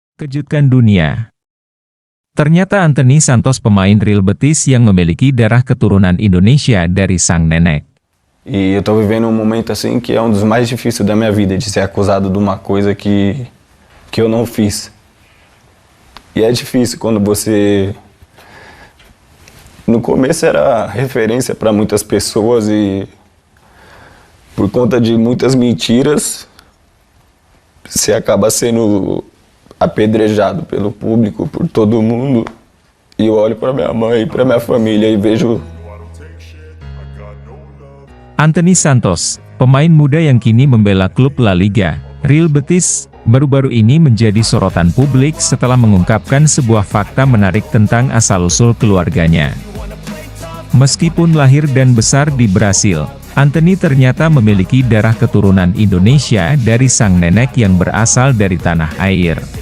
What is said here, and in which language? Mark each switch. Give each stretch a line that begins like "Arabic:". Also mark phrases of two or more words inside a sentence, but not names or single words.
Indonesian: Kejutkan dunia. Ternyata Anthony Santos pemain Real Betis yang memiliki darah keturunan Indonesia dari sang nenek.
Portuguese: E eu tô vivendo momento assim que é dos mais difíceis da minha vida, de ser acusado de uma coisa que eu não fiz. E é difícil quando você... No começo era referência para muitas pessoas e por conta de muitas mentiras, você acaba sendo apedrejado pelo público, por todo mundo. E eu olho para minha mãe e para minha família e vejo...
Indonesian: Anthony Santos, pemain muda yang kini membela klub La Liga, Real Betis, baru-baru ini menjadi sorotan publik setelah mengungkapkan sebuah fakta menarik tentang asal-usul keluarganya. Meskipun lahir dan besar di Brasil, Anthony ternyata memiliki darah keturunan Indonesia dari sang nenek yang berasal dari tanah air.